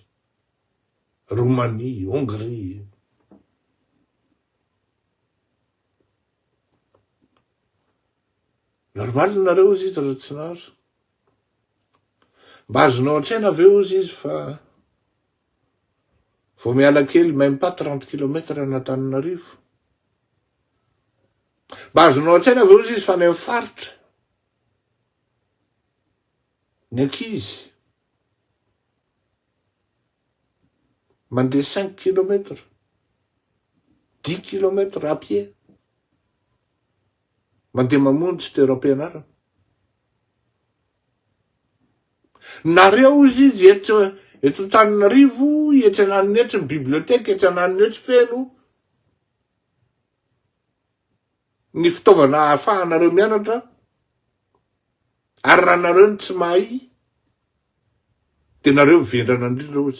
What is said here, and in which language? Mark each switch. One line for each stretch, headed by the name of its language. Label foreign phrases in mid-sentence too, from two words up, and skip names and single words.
Malagasy: Roumanie, Hongrie. Normal nareo izy raha tsy nahazo. Mba azonao an-tsaina ve izy fa vao miala kely
French: même pas
Malagasy: 30 km an'Antananarivo. Mba azonao an-tsaina ve izy fa ny amin'ny faritra. Ny ankizy. Mandeha 5 km, 10 km
French: à pied.
Malagasy: Mandeha mamonjy toeram-pianarana. Nareo izy eto Antananarivo, iatsanan'ny etsy ny biblioteka, iatsanan'ny etsy feno ny fitaovana ahafahanareo mianatra, ary raha nareo ny tsy mahay, de nareo mivendrana indrindra izy.